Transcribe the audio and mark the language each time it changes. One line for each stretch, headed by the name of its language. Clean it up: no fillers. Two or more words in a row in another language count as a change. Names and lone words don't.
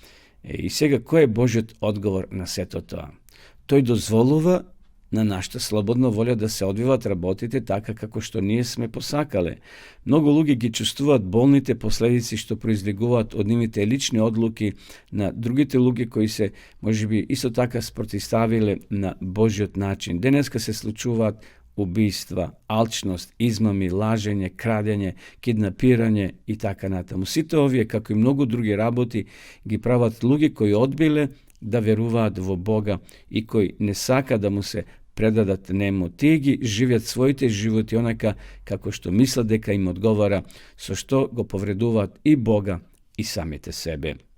Macedonian: И сега, кој е Божјот одговор на сето тоа? Тој дозволува на нашата слободна волја да се одвиват работите така како што ние сме посакале. Многу луѓе ги чувствуваат болните последици што произлегуваат од нивните лични одлуки на другите луѓе кои се, можеби, исто така спротивставиле на Божјиот начин. Денеска се случуваат убиства, алчност, измами, лажење, крадење, киднапирање и така натаму. Сите овие, како и многу други работи, ги прават луѓе кои одбиле да веруваат во Бога и кои не сака да му се предадат нему. Тие ги живеат своите животи онака како што мислат дека им одговара, со што го повредуваат и Бога и самите себе.